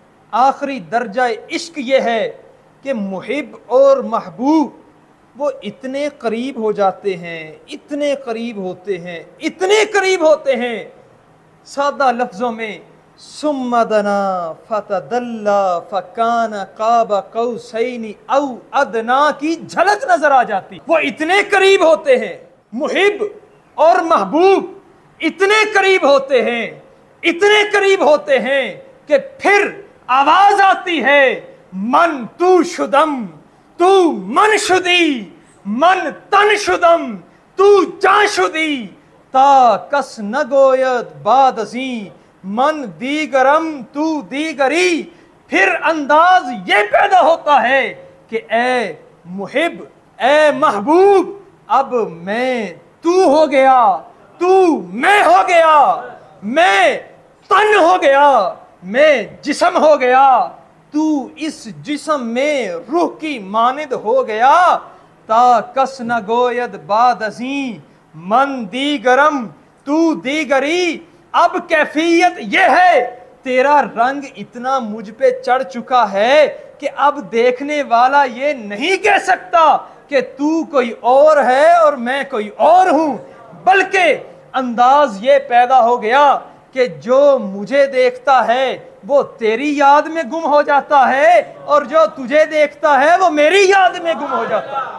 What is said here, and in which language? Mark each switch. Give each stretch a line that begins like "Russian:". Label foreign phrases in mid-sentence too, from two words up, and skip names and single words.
Urdu: آخری درجہ عشق یہ ہے کہ محب اور محبوب وہ اتنے قریب ہو جاتے ہیں، اتنے قریب ہوتے ہیں، اتنے قریب ہوتے ہیں، سادہ لفظوں میں
Arabic: ثم دنا فتدلی فکان قاب قوسین او ادنا
Urdu: کی جھلک نظر آ جاتی. وہ اتنے قریب ہوتے ہیں، محب اور محبوب اتنے قریب ہوتے ہیں، اتنے قریب ہوتے ہیں کہ پھر آواز آتی ہے
Persian: من تو شدم تو من شدی من تن شدم تو جان شدی تا کس نگوید بعد ازیں من دیگرم تو دیگری.
Urdu: پھر انداز یہ پیدا ہوتا ہے کہ اے محب، اے محبوب، اب میں تو ہو گیا، تو میں ہو گیا، میں تن ہو گیا، میں جسم ہو گیا، تو اس جسم میں روح کی مانند ہو گیا.
Persian: تا کس نہ گوید بعد ازیں من دیگرم تو دیگری.
Urdu: اب کیفیت یہ ہے تیرا رنگ اتنا مجھ پہ چڑھ چکا ہے کہ اب دیکھنے والا یہ نہیں کہہ سکتا کہ تو کوئی اور ہے اور میں کوئی اور ہوں، بلکہ انداز یہ پیدا ہو گیا کہ جو مجھے دیکھتا ہے وہ تیری یاد میں گم ہو جاتا ہے اور جو تجھے دیکھتا ہے وہ میری یاد میں گم ہو جاتا ہے.